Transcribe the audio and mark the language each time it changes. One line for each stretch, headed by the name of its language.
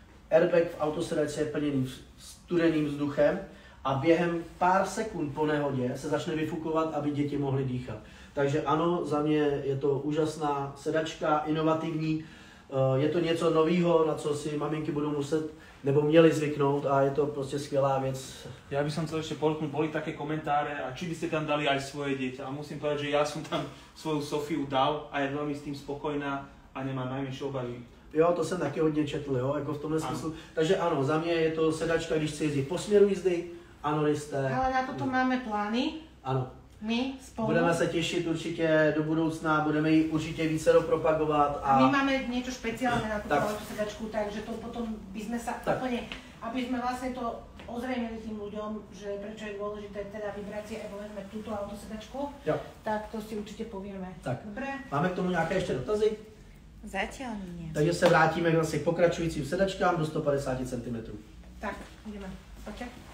Czech: Airbag v autosedačce je plněný studeným vzduchem a během pár sekund po nehodě se začne vyfukovat, aby děti mohly dýchat. Takže ano, za mě je to úžasná sedačka, inovativní. Je to něco nového, na co si maminky budou muset nebo měli zvyknout a je to prostě skvělá věc.
Slovak: Ja by som chcel ešte podotknúť, boli také komentáre a či by ste tam dali aj svoje dieťa. A musím povedať, že ja som tam svoju Sofiu dal a je veľmi s tým spokojná a nemá najmenšie obavy.
Czech: Jo, to jsem taky hodně četl, jo, jako v tomhle smyslu. Takže ano, za mě je to sedačka, když chci jezdit po směru jízdy, ano, jste.
Slovak: Ale na toto máme plány.
Czech: Ano.
Slovak: My spolu.
Czech: Budeme se těšit určitě do budoucna, budeme ji určitě více propagovat.
Slovak: A my máme niečo špeciálne na túto autosedačku, takže to potom by sme sa úplne, aby sme vlastne to ozrejmili tým ľuďom, že prečo je dôležité teda vybrať si aj povedzme túto autosedačku, tak to si určite povieme. Tak. Dobre?
Czech: Máme k tomu nějaké ještě dotazy?
Slovak: Zatiaľ nie.
Czech: Takže se vrátíme k pokračujícím sedačkám do 150 cm.
Slovak: Tak, ideme. Poďte.